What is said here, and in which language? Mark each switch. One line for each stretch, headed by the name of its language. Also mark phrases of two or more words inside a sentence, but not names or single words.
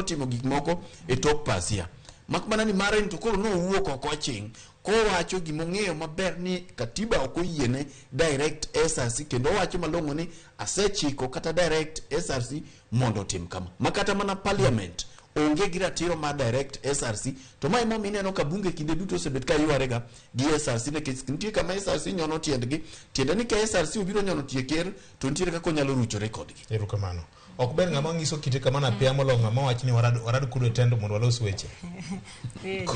Luo (Kenya and Tanzania): timo gik moko e tok pasia makmana ni mare to koro no wuok oko ching ko wacho gimong'eyo maber ni katiba ok oyiene direct SRC kendo wacho malong'o ni asechiko kata direct SRC mondo tim kama makata mana parliament onge gi ratiro mar direct SRC to mai momi neno ka bunge kinde duto osebet ka yuarega gi SRC nekech nitie kama SRC nyono tiendgi tiende ni ka SRC obiro nyono tie ker to nitiere kaka onyalo ruchore kodgi erokamano ok ber ng'ama ng'iso kite kama na pia molongo ng'ama wacho ni warad kudo tendo mondo walos weche